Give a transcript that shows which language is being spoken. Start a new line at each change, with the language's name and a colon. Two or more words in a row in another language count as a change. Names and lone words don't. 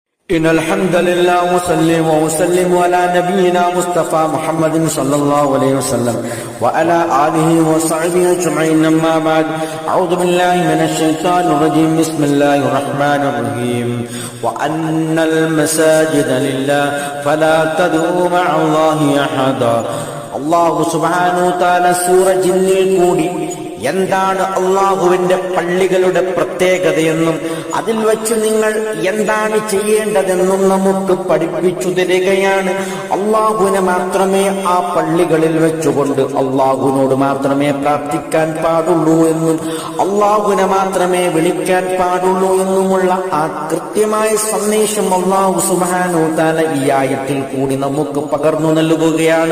Arabic: إن الحمد لله وسلم على نبينا مصطفى محمد صلى الله عليه وسلم وعلى آله وصحبه أجمعين أما بعد أعوذ بالله من الشيطان الرجيم بسم الله الرحمن الرحيم وأن المساجد لله فلا تدعوا مع الله أحدا الله سبحانه وتعالى
Malayalam: സൂറ ജിന്നിൽ കൂടി എന്താണ് അള്ളാഹുവിന്റെ പള്ളികളുടെ പ്രത്യേകതയെന്നും അതിൽ വെച്ച് നിങ്ങൾ എന്താണ് ചെയ്യേണ്ടതെന്നും നമുക്ക് പഠിപ്പിച്ചു തരികയാണ്. അള്ളാഹുവിനെ മാത്രമേ ആ പള്ളികളിൽ വെച്ചുകൊണ്ട് അള്ളാഹുവിനോട് മാത്രമേ പ്രാർത്ഥിക്കാൻ പാടുള്ളൂ എന്നും അള്ളാഹുവിനെ മാത്രമേ വിളിക്കാൻ പാടുള്ളൂ എന്നുമുള്ള ആ കൃത്യമായ സന്ദേശം അള്ളാഹു
Arabic: سبحانه وتعالى
Malayalam: ഈ ആയത്തിൽ കൂടി നമുക്ക് പകർന്നു നൽകുകയാണ്.